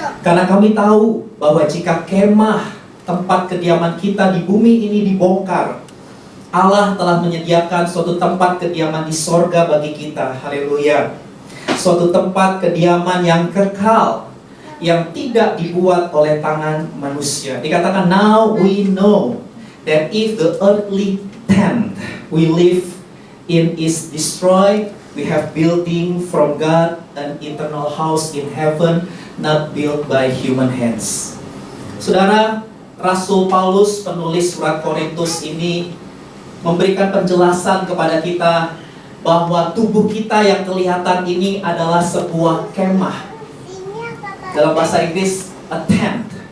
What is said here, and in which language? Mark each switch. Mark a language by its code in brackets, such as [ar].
[id] Karena kami tahu bahwa jika kemah tempat kediaman kita di bumi ini dibongkar, Allah telah menyediakan suatu tempat kediaman di sorga bagi kita. Haleluya. Suatu tempat kediaman yang kekal, yang tidak dibuat oleh tangan manusia. Dikatakan, [en] now we know that if the earthly tent we live in is destroyed, we have building from God an eternal house in heaven, not built by human hands. [id] Saudara, Rasul Paulus penulis surat Korintus ini memberikan penjelasan kepada kita bahwa tubuh kita yang kelihatan ini adalah sebuah kemah. Dalam bahasa Inggris, [en] a tent.